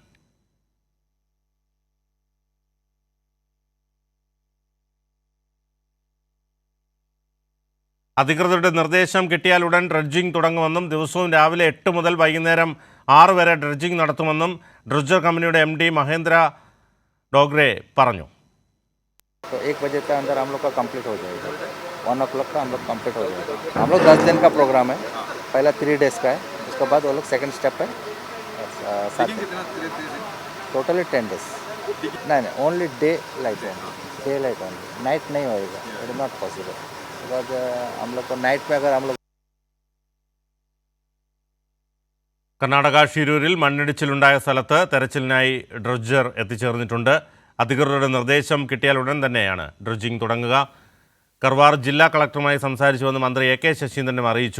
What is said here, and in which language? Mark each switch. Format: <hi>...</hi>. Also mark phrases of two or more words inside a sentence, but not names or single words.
<ml>അധികൃതരുടെ നിർദ്ദേശം കിട്ടിയാലുടൻ ഡ്രഡ്ജിംഗ് തുടങ്ങുമെന്നും ദിവസവും രാവിലെ 8 മുതൽ വൈകുന്നേരം 6 വരെ ഡ്രഡ്ജിംഗ് നടത്തുമെന്നും ഡ്രഡ്ജർ കമ്പനിയുടെ MD മഹേന്ദ്ര ഡോഗ്രെ പറഞ്ഞു.</ml> <hi>1 बजे के अंदर हम लोग का कंप्लीट हो जाएगा, 1 o'clock का हम लोग कंप्लीट हो जाएगा. हम लोग 10 दिन का प्रोग्राम है, पहला 3 डेज का है, उसके बाद वो लोग</hi> <en>second step</en> <hi>है 7 टोटली 10 डेज.</hi> <en>नहीं only day light only night</en> <hi>नहीं होएगा,</hi> <en>it is not possible.</en> <hi>बिकॉज हम लोग को नाइट में अगर हम लोग</hi> <ml>കർണാടക ഷിരൂരിൽ മണ്ണിടിച്ചിലുണ്ടായ സ്ഥലത്ത് തെരച്ചിലിനായി ഡ്രഡ്ജർ എത്തിച്ചേർന്നിട്ടുണ്ട്. അധികൃതരുടെ നിർദ്ദേശം കിട്ടിയാൽ ഉടൻ തന്നെയാണ് ഡ്രഡ്ജിംഗ് തുടങ്ങുക. കർവാർ ജില്ലാ കളക്ടറുമായി സംസാരിച്ചുവെന്ന് മന്ത്രി എ.കെ. ശശീന്ദ്രനും അറിയിച്ചു.</ml>